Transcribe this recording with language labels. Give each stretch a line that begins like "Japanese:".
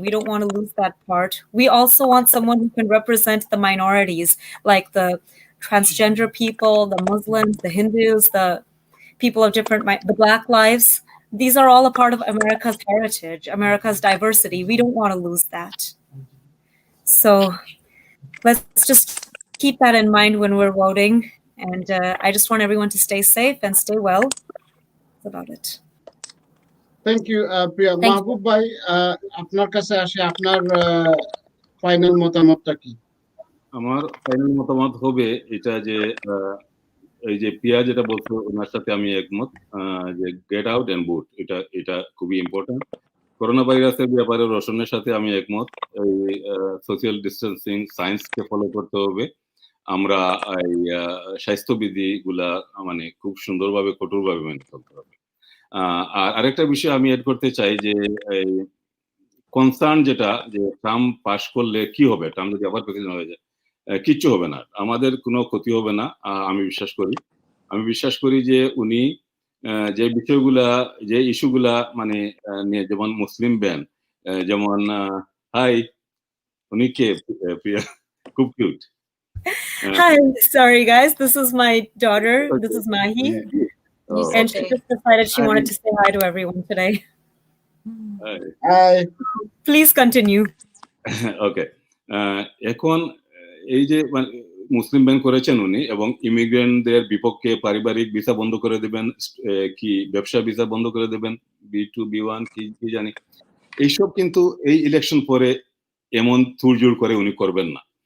English: We don't want to lose that part. We also want someone who can represent the minorities, like the transgender people, the Muslims, the Hindus, the people of the Black lives. These are all a part of America's heritage, America's diversity. We don't want to lose that. So let's just keep that in mind when we're voting. And I just want everyone to stay safe and stay well. That's about it. Thank you, Priya.
Bangla: Mahbub bhai, আপনার কাছে আসে আপনার final মতামতটা কি? আমার final মতামত হবে এটা যে এই যে প্রিয়া যেটা বলছো ওনার সাথে আমি একমত, যে
English: get out and vote,
Bangla: এটা খুবই ইম্পর্টেন্ট। করোনা ভাইরাসের ব্যাপারে রোশনের সাথে আমি একমত। এই সোশ্যাল ডিস্টেন্সিং সায়েন্সকে ফলো করতে হবে। আমরা এই স্বাস্থ্যবিধি গুলা মানে খুব সুন্দরভাবে কঠোরভাবে মেনে চলতে হবে। আর আরেকটা বিষয় আমি এড করতে চাই যে এই কনসার্ন যেটা, যে ট্রাম্প পাস করলে কি হবে, ট্রাম্প যদি আবার প্রেসিডেন্ট হয়ে যায়, কিচ্ছু হবে না, আমাদের কোনো ক্ষতি হবে না, আমি বিশ্বাস করি যে উনি যে বিষয়গুলা, যে ইস্যুগুলা মানে নিয়ে, যেমন মুসলিম ব্যান, যেমন হাই উনি কে প্রিয়া, খুব cute.
English: Hi, sorry guys, this is my daughter. This is Mahi, and she just decided she wanted to say hi to everyone today. Hi. Please continue.
Bangla: ওকে, এখন এই যে মুসলিম ব্যান করেছেন উনি, এবং ইমিগ্রেন্টদের বিপক্ষে পারিবারিক ভিসা বন্ধ করে দেবেন, কি ব্যবসা ভিসা বন্ধ করে দেবেন, B2 B1 কি জানি, এইসব কিন্তু এই ইলেকশন পরে এমন তুড়জুড় করে উনি করবেন না।